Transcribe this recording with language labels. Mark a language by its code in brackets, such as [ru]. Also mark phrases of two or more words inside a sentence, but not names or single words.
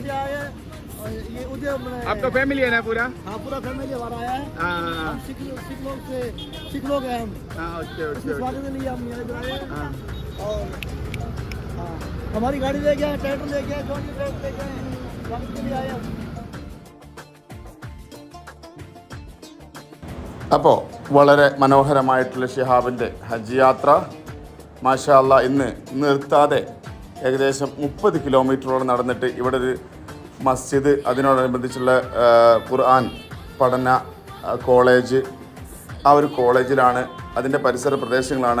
[hi] से आए हैं। और ये उधर आपका फैमिली है ना पूरा? हाँ, पूरा फैमिली हमारा आया है। हाँ हम सिख लोग हैं हम। हाँ, ओके उसके ओके। स्वागत के लिए हम यहाँ इधर आए हैं। हाँ और हाँ, हमारी गाड़ी ले गया, ट्रैक्टर ले गया, जॉन की ट्रैक्टर ले गए, स्वागत के लिए आए हम। [ml] അപ്പോൾ വളരെ മനോഹരമായിട്ടുള്ള ഷിഹാബിൻ്റെ ഹജ്ജ് യാത്ര [ar] ماشاء الله [ml] ഇന്ന് നിർത്താതെ ഏകദേശം 30 കിലോമീറ്ററോളം നടന്നിട്ട് ഇവിടെ ഒരു മസ്ജിദ്, അതിനോടനുബന്ധിച്ചുള്ള ഖുർആൻ പഠന കോളേജ്, ആ ഒരു കോളേജിലാണ്, അതിൻ്റെ പരിസര പ്രദേശങ്ങളാണ്.